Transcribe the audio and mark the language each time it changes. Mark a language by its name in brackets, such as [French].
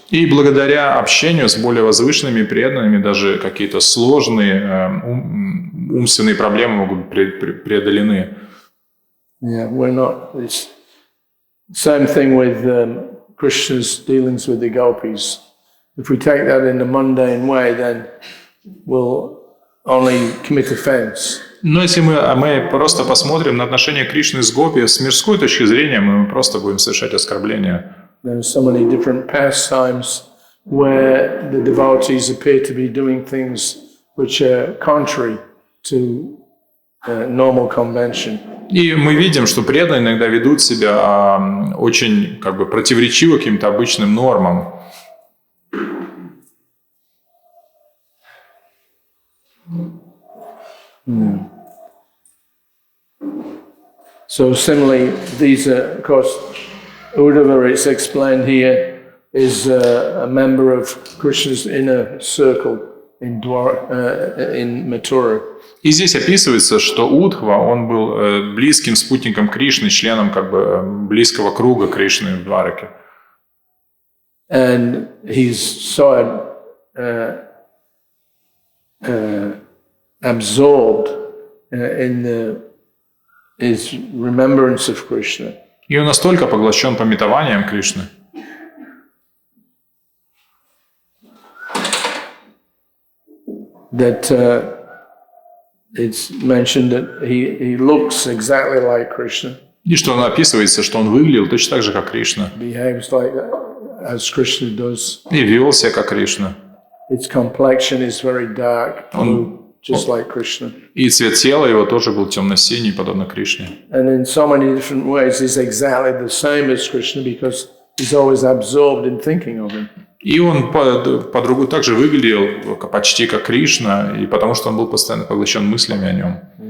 [Russian] И благодаря общению с более возвышенными преданными даже какие-то сложные умственные проблемы могут быть преодолены. [English] Yeah, we're not. It's same thing with Krishna's dealings with the gopis. If we take that in a mundane way, then we'll only commit offense. [Russian] Но если мы просто посмотрим на отношения Кришны с Гопи с мирской точки зрения, мы просто будем совершать оскорбления. [English] There are so many different pastimes where the devotees appear to be doing things which are contrary to normal convention. [Russian] И мы видим, что преданные иногда ведут себя очень как бы противоречиво каким-то обычным нормам. [English] So similarly, these are, of course, Uddhava, it's explained here, is a member of Krishna's inner circle in Mathura. [Russian] И здесь описывается, что Удхва, он был близким спутником Кришны, членом как бы близкого круга Кришны в Двараке. [English] And he's so absorbed in his remembrance of Krishna. [Russian] И он настолько поглощен памятованием Кришны, [English] that it's mentioned that he looks exactly like Krishna, [Russian] и что он описывается, что он выглядел точно так же, как Кришна, [English] behaves like as Krishna does. [Russian] и вел себя как Кришна. [English] Its complexion is very dark blue, just like Krishna. [Russian] И цвет тела его тоже был темно-синий, подобно Кришне. [English] And in so many different ways, he's exactly the same as Krishna because he's always absorbed in thinking of him. [Russian] И он по-другому также выглядел почти как Кришна, и потому что он был постоянно поглощен мыслями о нем.